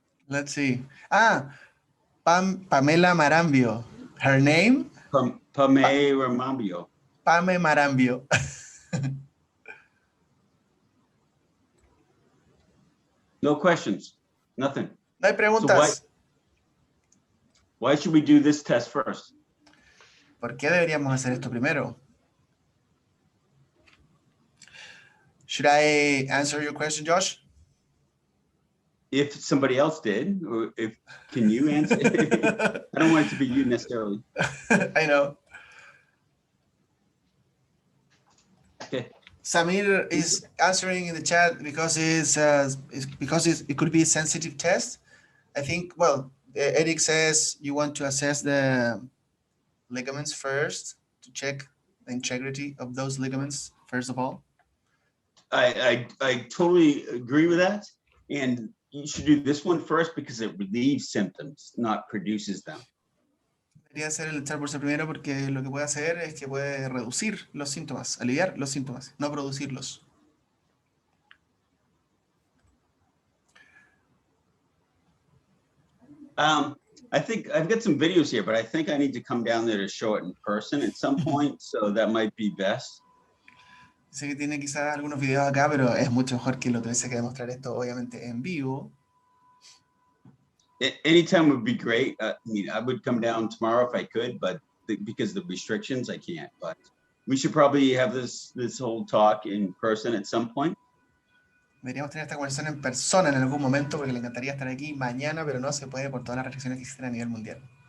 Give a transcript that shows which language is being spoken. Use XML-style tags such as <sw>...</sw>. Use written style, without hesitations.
<en>Let's see. Pamela Marambio. Her name? Pame Ramambio. Pame Marambio. No questions, nothing.</en> <es>No hay preguntas.</es> <en>So why should we do this test first?</en> <es>¿Por qué deberíamos hacer esto primero?</es> <en>Should I answer your question, Josh? If somebody else did, or can you answer? I don't want it to be you necessarily. I know. Okay. Samir is answering in the chat because it could be a sensitive test. I think, well, Eric says you want to assess the ligaments first to check the integrity of those ligaments, first of all. I totally agree with that. And you should do this one first because it relieves symptoms, not produces them.</en> <es>Debería hacer el examen primero porque lo que puede hacer es que puede reducir los síntomas, aliviar los síntomas, no producirlos.</es> <en>I think I've got some videos here, but I think I need to come down there to show it in person at some point, so that might be best.</en> <es>Sé que tiene quizás algunos videos acá, pero es mucho mejor que lo tuviese que demostrar esto, obviamente, en vivo.</es> <en>Anytime would be great. I mean, I would come down tomorrow if I could, but because of the restrictions, I can't. But we should probably have this whole talk in person at some point.</en> <es>Deberíamos tener esta conversación en persona en algún momento porque le encantaría estar aquí mañana, pero no se puede por todas las restricciones que existen a nivel mundial.</es>